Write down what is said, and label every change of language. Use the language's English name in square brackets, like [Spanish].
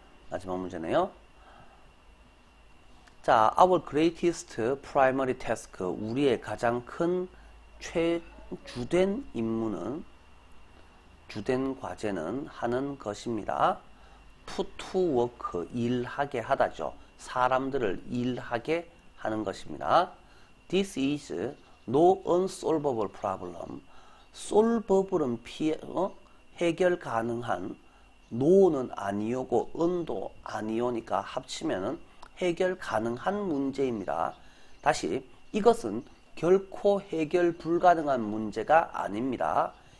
[Korean] 마지막 문제네요. 자, [English] our greatest primary task, [Korean] 우리의 가장 큰 주된 임무는, 주된 과제는 하는 것입니다. [English] put to work, [Korean] 일하게 하다죠. 사람들을 일하게 하는 것입니다. [English] This is no unsolvable problem. [Korean] solvable은 해결 가능한, no는 아니오고 un도 아니오니까 합치면은 해결 가능한 문제입니다. 다시, 이것은 결코 해결 불가능한 문제가 아닙니다.